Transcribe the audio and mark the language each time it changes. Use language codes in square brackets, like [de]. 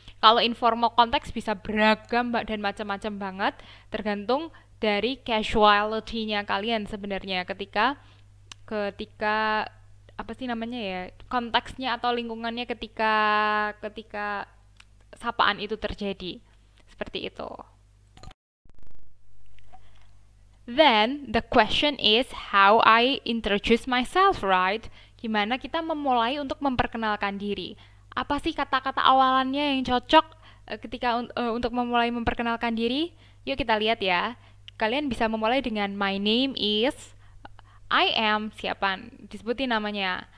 [id] Kalau informal konteks bisa beragam dan macam-macam banget, tergantung dari casuality-nya kalian sebenarnya ketika ketika apa sih namanya ya konteksnya atau lingkungannya ketika ketika sapaan itu terjadi seperti itu. [en] Then the question is how I introduce myself, right? [id] Gimana kita memulai untuk memperkenalkan diri? Apa sih kata-kata awalannya yang cocok untuk memulai memperkenalkan diri, yuk kita lihat ya. Kalian bisa memulai dengan [en] my name is, I am [id] siapa, disebutin namanya.